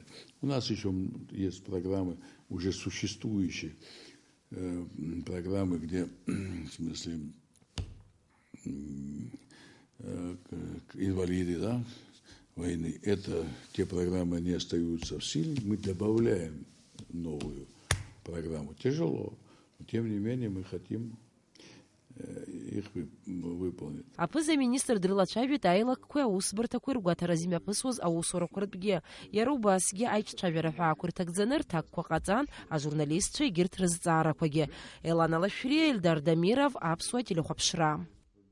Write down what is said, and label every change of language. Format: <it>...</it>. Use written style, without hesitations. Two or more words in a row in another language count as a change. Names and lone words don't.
<ru>У нас еще есть программы, уже существующие программы, где, в смысле, инвалиды, да, войны. Это те программы не остаются в силе. Мы добавляем новую программу. Тяжело, но тем не менее мы хотим их выполнить.</ru> <ab>Апыза-министр дрылацәажәеит аилакқәеи аусбарҭақәеи ргәаҭара зымҩаԥысуаз аусурақәа ртәгьы. Иара убасгьы аиҿцәажәара ҳәаақәа рҭагӡаны рҭакқәа ҟаҵан ажурналистцәа егьырҭ рызҵаарақәагьы. Елана Лашәриа, Эльдар Дамиров, Аԥсуа телехәаԥшра.</ab>